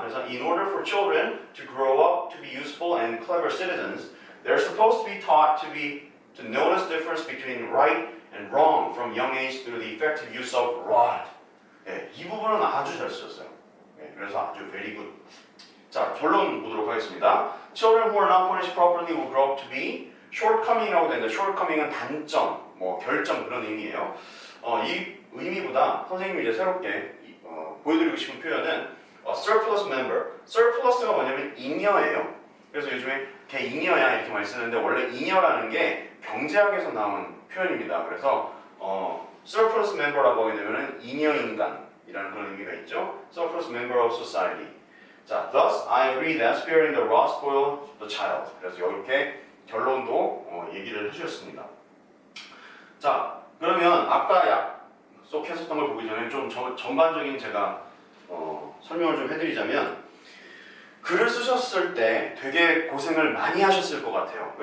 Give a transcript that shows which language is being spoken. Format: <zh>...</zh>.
<en>그래서 in order for children to grow up to be useful and clever citizens, they're supposed to be taught to notice difference between right and wrong from young age through the effective use of rod.</en> <ko>네, 이 부분은 아주 잘 쓰셨어요. 네, 그래서 아주 very good. 자, 결론 보도록 하겠습니다.</ko> <en>Children who are not punished properly will grow up to be shortcoming이라고 되는데 shortcoming은</en> <ko>단점, 결점 그런 의미예요. 이 의미보다 선생님이 이제 새롭게 보여드리고 싶은 표현은 surplus member. surplus가 뭐냐면 잉여예요. 그래서 요즘에 걔 잉여야 이렇게 많이 쓰는데 원래 잉여라는 게 경제학에서 나온 표현입니다. 그래서 surplus member라고 하게 되면은 잉여 인간이라는 그런 의미가 있죠.</ko> <en>surplus member of society. 자, thus I agree that sparing the rod spoils the child.</en> <ko>그래서 이렇게 결론도 얘기를 해주셨습니다. 자, 그러면 아까 약속했었던 걸 보기 전에 좀 전반적인 제가 설명을 좀 해드리자면 글을 쓰셨을 때 되게 고생을 많이 하셨을 것 같아요.</ko>